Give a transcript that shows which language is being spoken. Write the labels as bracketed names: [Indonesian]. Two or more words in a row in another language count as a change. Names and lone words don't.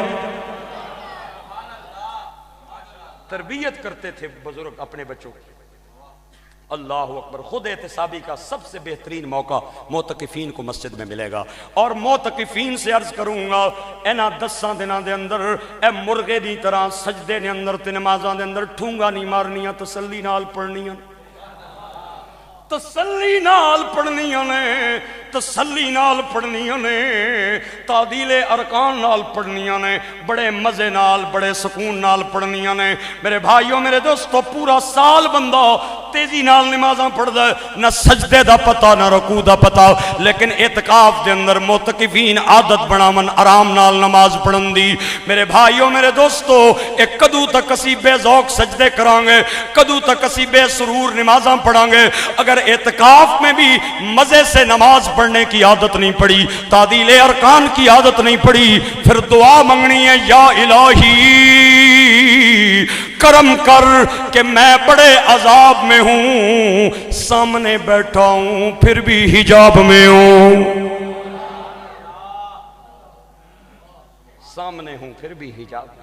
[Urdu] تربیت کرتے تھے بزرگ اپنے بچوں کی۔ اللہ اکبر۔ خود احتسابی کا سب سے بہترین موقع معتکفین کو مسجد میں ملے گا، اور معتکفین سے عرض کروں گا [Punjabi] اینا 10 دنوں دے اندر اے مرغے دی طرح سجدے دے اندر تے نمازاں دے اندر ٹھونگا نہیں مارنیاں، تسلی نال پڑھنیاں، تسلی نال پڑھنیاں نے، تسلی نال پڑھنیاں نے، تعدیل ارکان نال پڑھنیاں نے، بڑے مزے نال بڑے سکون نال پڑھنیاں نے۔ میرے بھائیوں میرے دوستو، پورا سال بندہ تیزی نال نمازاں پڑھ دے، نہ سجدے دا پتہ نہ رکوع دا پتہ، لیکن اعتکاف دے اندر معتکفین عادت بناون آرام نال نماز پڑھن دی۔ میرے بھائیوں میرے دوستو، ایک کدو تک اسی بے ذوق سجدے کران گے، کدو تک اسی بے سرور نمازاں پڑھان گے؟ [Urdu] اگر اعتکاف میں بھی مزے سے نماز پڑھنے کی عادت نہیں پڑی، تعدیل ارکان کی عادت نہیں پڑی، پھر دعا منگنی ہے یا الہی کرم کر کہ میں بڑے عذاب میں ہوں، سامنے بیٹھا ہوں پھر بھی حجاب میں ہوں، سامنے ہوں پھر بھی حجاب میں۔